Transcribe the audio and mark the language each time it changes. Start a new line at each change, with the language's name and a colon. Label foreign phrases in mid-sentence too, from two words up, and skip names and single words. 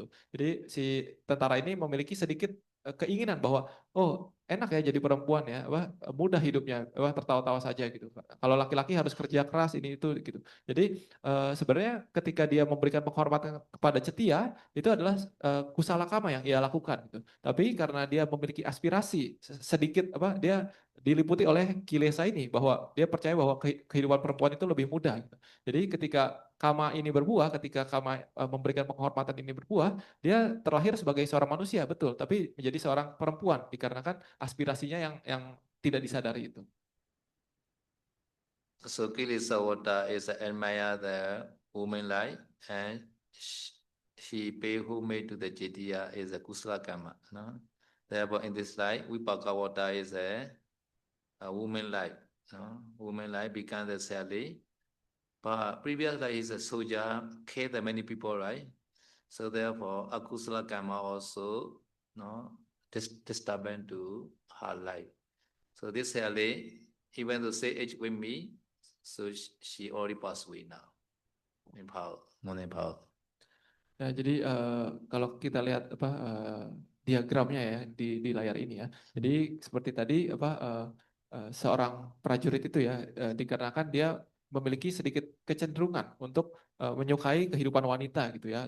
Indonesian: Jadi si tentara ini memiliki sedikit keinginan bahwa oh enak ya jadi perempuan ya, mudah hidupnya, tertawa-tawa saja gitu. Kalau laki-laki harus kerja keras ini itu gitu. Jadi sebenarnya ketika dia memberikan penghormatan kepada cetia itu adalah
Pali: kusala kama
Indonesian: yang ia lakukan gitu. Tapi karena dia memiliki aspirasi sedikit dia diliputi oleh kilesa ini bahwa dia percaya bahwa kehidupan perempuan itu lebih mudah gitu. Jadi ketika kama ini berbuah, ketika kama memberikan penghormatan ini berbuah, dia terlahir sebagai seorang manusia, betul, tapi menjadi seorang perempuan dikarenakan aspirasinya yang tidak disadari itu.
English: So Kilisawata is admire the woman life and she pay homage to the Jetiya is a
Pali: Kusala Karma.
English: No? Therefore, in this life, Vipakawata is a woman life. No? Woman life becomes a Sally. But previously, he's a soldier, killed many people, right? So therefore,
Pali: Akusala Karma
English: also no, disturbance to her life. So this Sally, even though say age with me, so she already passed away now. Nepal, non Nepal.
Indonesian: Ya, jadi kalau kita lihat diagramnya ya di layar ini ya. Jadi seperti tadi seorang prajurit itu ya dikarenakan dia memiliki sedikit kecenderungan untuk menyukai kehidupan wanita gitu ya.